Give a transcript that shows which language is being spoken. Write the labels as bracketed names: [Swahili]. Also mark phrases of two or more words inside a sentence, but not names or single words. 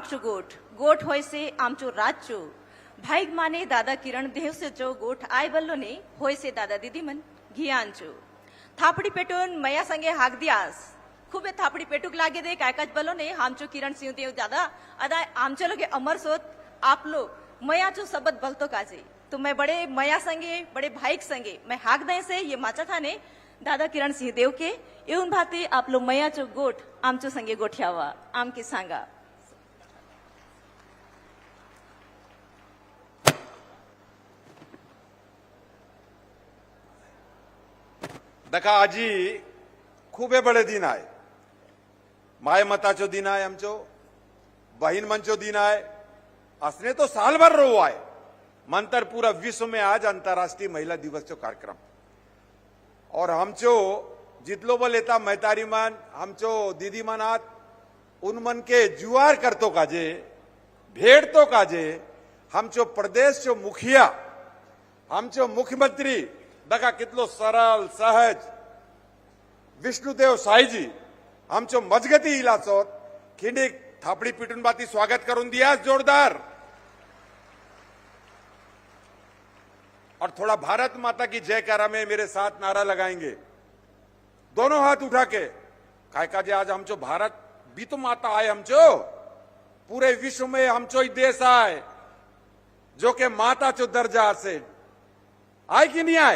[Halbi] चो गोठ होय से आमचो राज्य भाईग माने दादा किरण देव से जो गोठ आय बल्लो ने होय से दादा दीदी मन घियान चो थापड़ी पेटून मया संगे हाक दियास खूबे थापड़ी पेटुक लागे दे कायकाच बल्लो ने आमचो किरण सिंह देव दादा अदा आमचो लोगे अमर सोत आप लो मया चो सबद बलतो काजे तो मैं बड़े मया संगे बड़े भाईक संगे मैं हाक दे से ये माचा था ने दादा किरण सिंह देव के येऊन भाते आप लोग मयाचो गोठ आमचो संगे गोठ्यावा आम के सांगा। दखा आजी खूबे बड़े दिन आए, माय मताचो दिन आए, आमचो बहीन मंचो दिन आए, असने तो साल भर रो आए मंतर [Hindi] पूरा विश्व में आज अंतर्राष्ट्रीय महिला दिवस [Halbi] चो कार्यक्रम और हमचो जितलो बल लेता महतारी मन हमचो दीदी मनात उन मन के जुआर करतो काजे भेटतो काजे आमचो प्रदेशचो मुखिया आमचो मुख्यमंत्री बघा कितलो सरळ सहज विष्णुदेव साईजी आमचो मजगती इलाचो खिंडीक थापडी पिटून बाती स्वागत करून दिया जोरदार। [Hindi] और थोड़ा भारत माता की जयकारा में मेरे साथ नारा लगाएंगे, दोनों हाथ उठा के। [Halbi] काय काजे आज हमचो भारत भी तो माता आए, हमचो पूरे विश्व में हमचो ही देश आए जो के माता चो दर्जा से आए कि नहीं आए।